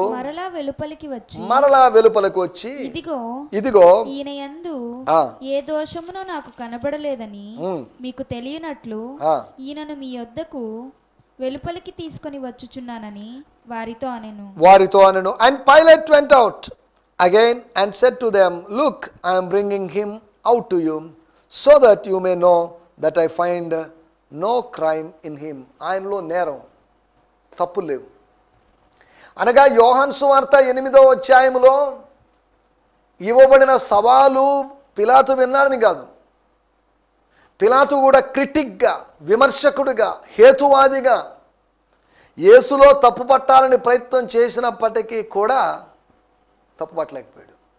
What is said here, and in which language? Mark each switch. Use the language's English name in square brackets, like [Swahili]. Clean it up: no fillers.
[Telugu] మరలా వెలుపలికి వచ్చి ఇదిగో ఈయన యందు ఏ దోషమును నాకు కనబడలేదని మీకు తెలియనట్లు ఈయనను మీ యొద్దకు వెలుపలికి తీసుకొని వచ్చుచున్నానని వారితో అనెను. [English] And Pilate went out again and said to them, Look, I am bringing him out to you, so that you may know that I find no crime in him. [Telugu] ఆయనలో నేరం, తప్పు లేవు. అనగా యోహాను సువార్త 8వ అధ్యాయములో ఇవ్వబడిన సవాలు పిలాతు విన్నాడని కాదు. పిలాతు కూడా క్రిటిక్గా, విమర్శకుడిగా, హేతువాదిగా యేసులో తప్పు పట్టాలని ప్రయత్నం చేసినప్పటికీ కూడా తప్పు పట్టలేకపోయాడు.